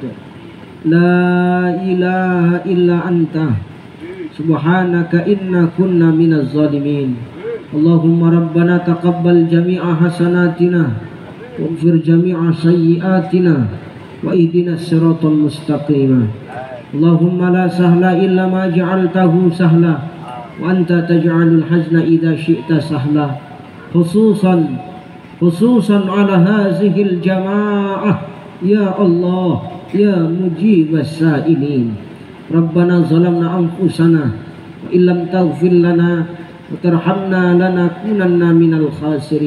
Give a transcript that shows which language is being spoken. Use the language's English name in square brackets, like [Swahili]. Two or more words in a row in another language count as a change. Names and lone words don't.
[Arabic] لا إله إلا أنت سبحانك إنا كنا من الظالمين. اللهم ربنا تقبل جميع حسناتنا واغفر جميع سيئاتنا واهدنا الصراط المستقيم. اللهم لا سهل إلا ما جعلته سهلا وأنت تجعل الحزن إذا شئت سهلا. خصوصا على هذه الجماعة يا الله يا مجيب السائلين. ربنا ظلمنا أنفسنا وإن لم تغفر لنا وترحمنا لنكونن من الخاسرين.